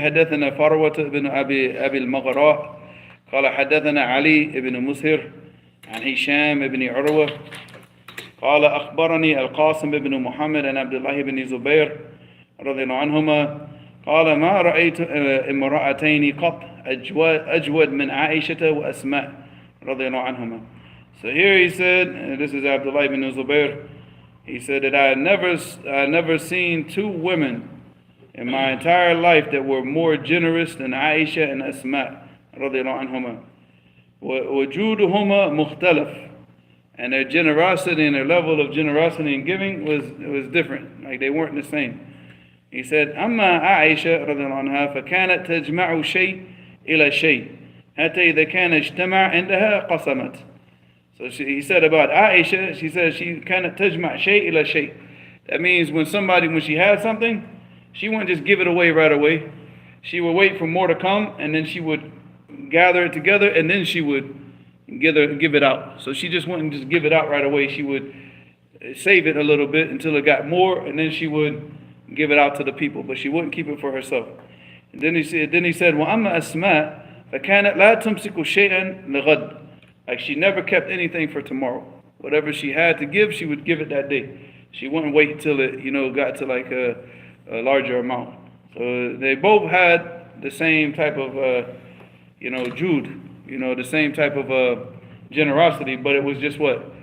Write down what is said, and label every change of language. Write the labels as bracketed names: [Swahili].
[Arabic] حدثنا فروة بن أبي المغراء قال حدثنا علي بن مسهر عن هشام بن عروة قال أخبرني القاسم بن محمد عن عبد الله بن زبير رضي الله عنهما قال ما رأيت امرأتين قط أجود من عائشة وأسماء رضي الله عنهما. [English] So here he said, this is Abdullah ibn Zubair, he said that I had never seen two women in my entire life that were more generous than Aisha and Asma [Arabic] رضي الله عنهما. وجودهما مختلف. [English] And their generosity and their level of generosity and giving was different. Like they weren't the same. He said, [Arabic] أما عائشة رضي الله عنها فكانت تجمع شيء إلى شيء حتى إذا كان اجتمع عندها قسمت. [English] So he said about Aisha, she said she [Arabic] كانت تجمع شيء إلى شيء. [English] That means when she had something, she wouldn't just give it away right away. She would wait for more to come, and then she would gather it together, and then she would give it out. So she just wouldn't just give it out right away. She would save it a little bit until it got more, and then she would give it out to the people, but she wouldn't keep it for herself. And then he said, [Arabic] وَأَمَّا أَسْمَاء فَكَانَتْ لَا تُمْسِكُ شَيْئًا لِغَدٍ. [English] Like she never kept anything for tomorrow. Whatever she had to give, she would give it that day. She wouldn't wait until it, got to like a larger amount. So they both had the same type of, jude, the same type of generosity, but it was just what?